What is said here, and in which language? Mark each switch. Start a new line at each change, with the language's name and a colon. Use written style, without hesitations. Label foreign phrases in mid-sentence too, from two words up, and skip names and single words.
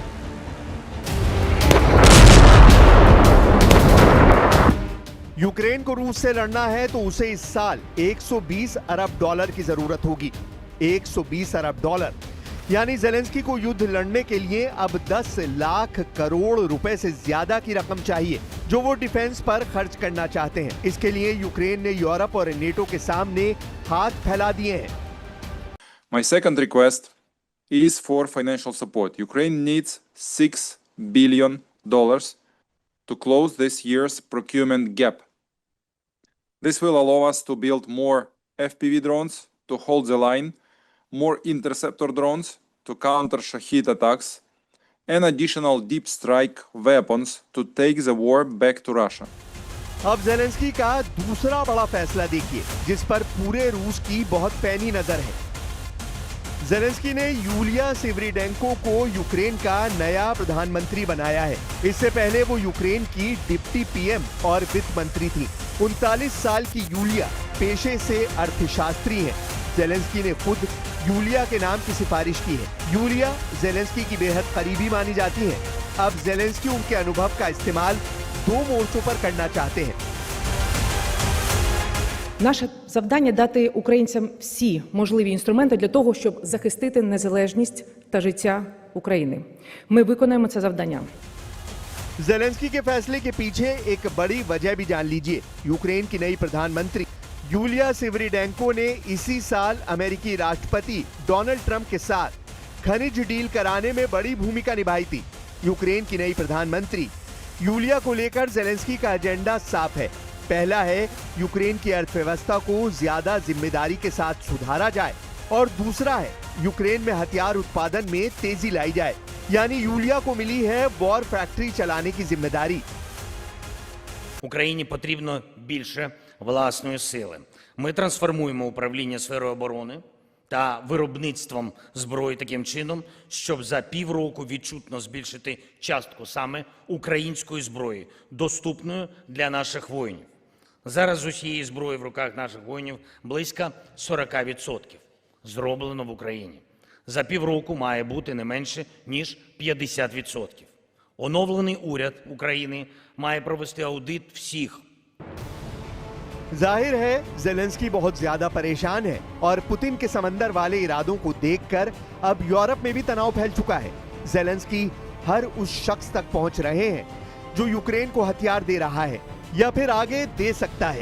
Hindi: यूक्रेन को रूस से लड़ना है तो उसे इस साल 120 अरब डॉलर की जरूरत होगी। 120 अरब डॉलर यानी जेलेंस्की को युद्ध लड़ने के लिए अब 10 लाख करोड़ रुपए से ज्यादा की रकम चाहिए, जो वो डिफेंस पर खर्च करना चाहते हैं। इसके लिए यूक्रेन ने यूरोप और नेटो के सामने हाथ फैला दिए हैं।
English: My second request is for financial support. Ukraine needs $6 billion to close this year's procurement gap. This will allow us to build more FPV drones to hold the line, more interceptor drones to counter Shahid attacks, and additional deep strike weapons to take the war back to Russia.
Hindi: अब जेलेंस्की का दूसरा बड़ा फैसला देखिए, जिस पर पूरे रूस की बहुत पैनी नजर है। जेलेंस्की ने यूलिया सिवरीडेंको को यूक्रेन का नया प्रधानमंत्री बनाया है। इससे पहले वो यूक्रेन की
English: deputy PM
Hindi: और वित्त मंत्री थी। 39 साल की यूलिया पेशे से अर्थशास्त्री हैं। जेलेंस्की ने खुद यूलिया के नाम की सिफारिश की है। यूलिया जेलेंस्की की बेहद करीबी मानी जाती है। अब जेलेंस्की उनके अनुभव का इस्तेमाल 2 मोर्चों पर करना चाहते हैं।
Ukrainian: Наше завдання – дати українцям всі можливі інструменти для того, щоб захистити незалежність та життя України. Ми виконаємо це завдання.
Hindi: जेलेंस्की के फैसले के पीछे एक बड़ी वजह भी जान लीजिए। यूक्रेन की नई प्रधानमंत्री यूलिया सिवरीडेंको ने इसी साल अमेरिकी राष्ट्रपति डोनाल्ड ट्रंप के साथ खनिज डील कराने में बड़ी भूमिका निभाई थी। यूक्रेन की नई प्रधानमंत्री यूलिया को लेकर जेलेंस्की का एजेंडा साफ है। पहला है यूक्रेन की अर्थव्यवस्था को ज्यादा जिम्मेदारी के साथ सुधारा जाए और दूसरा है यूक्रेन में हथियार उत्पादन में तेजी लाई जाए। यानी यूलिया को मिली है
English: war factory
Hindi: चलाने की जिम्मेदारी।
Ukrainian: Україні потрібно більше власної сили. Ми трансформуємо управління сферою оборони та виробництвом зброї таким чином, щоб за півроку відчутно збільшити частку саме української зброї, доступною для наших воїнів. Зараз з усієї зброї в руках наших воїнів близько 40% зроблено в Україні. За півроку має бути не менше, ніж 50%. Оновлений уряд України має провести аудит всіх.
Hindi: जाहिर है जेलेंस्की बहुत ज्यादा परेशान है और पुतिन के समंदर वाले इरादों को देखकर अब यूरोप में भी तनाव फैल चुका है। जेलेंस्की हर उस शख्स तक पहुंच रहे हैं जो यूक्रेन को हथियार दे रहा है या फिर आगे दे सकता है।